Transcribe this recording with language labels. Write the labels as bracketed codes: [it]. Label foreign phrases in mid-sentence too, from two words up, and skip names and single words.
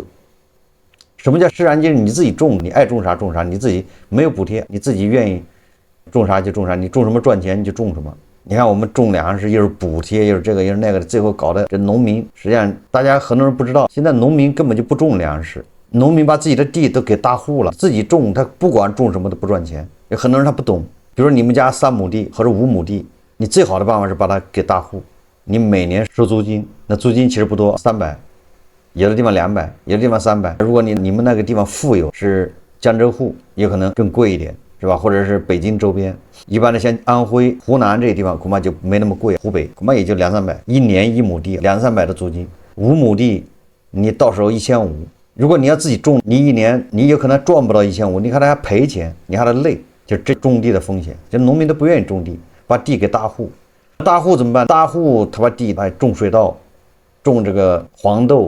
[zh] 什麼叫市场经濟？你自己種，你愛種啥種啥，你自己沒有補貼，你自己願意種啥就種啥，你種什麼賺錢你就種什麼。你看我們種糧食又是補貼，又是這個又是那個的，最後搞得這農民，實際上大家很多人不知道，現在農民根本就不種糧食，農民把自己的地都給大戶了，自己種，他不管種什麼都不賺錢。有很多人他不懂，比如你們家3亩地或者5亩地，你最好的办法是把它給大戶，你每年收租金，那租金其實不多，300。有的地方200，有的地方300。如果你们那個地方富有，是江浙沪，也可能更貴一點，是吧？或者是北京周邊，一般的像安徽、湖南這些地方恐怕就沒那麼貴，湖北恐怕也就200-300，一年1畝地200-300的租金，5畝地你到時候1500。如果你要自己種，你一年你有可能賺不到1500，你看他還賠錢，你還得累，就这種地的風險。就農民都不願意種地，把地給大戶，大戶怎麼辦？大戶他把地種水稻，種這個黃豆。